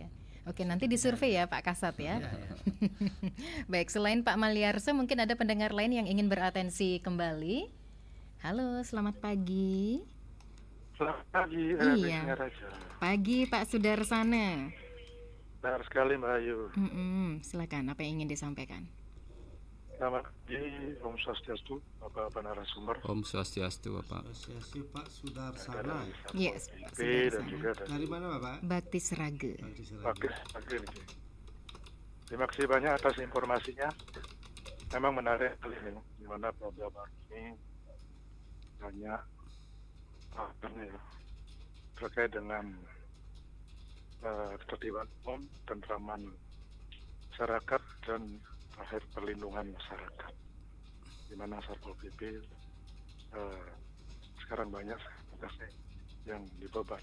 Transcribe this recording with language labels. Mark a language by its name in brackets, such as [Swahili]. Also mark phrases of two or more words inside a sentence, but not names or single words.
[Indonesian] Oke, nanti disurvei ya Pak Kasat ya. Baik, selain Pak Maliarse mungkin ada pendengar lain yang ingin beratensi kembali. Halo, selamat pagi. Selamat pagi. Iya. Pagi Pak Sudarsana. Benar sekali Mbak Ayu. Silakan, apa yang ingin disampaikan? Selamat pagi, Om Swastiastu, Bapak narasumber. Om Swastiastu, Bapak. Swastiastu Pak Sudarsana. Yes, Pak Dan juga dari mana Bapak? Bakti Seraga. Bakti. Terima kasih banyak atas informasinya. Memang menarik kali ini, di mana program ini banyak terkait dengan ketertiban umum, tentraman masyarakat dan terakhir perlindungan masyarakat, di mana Satpol PP sekarang banyak tugasnya yang dibeban.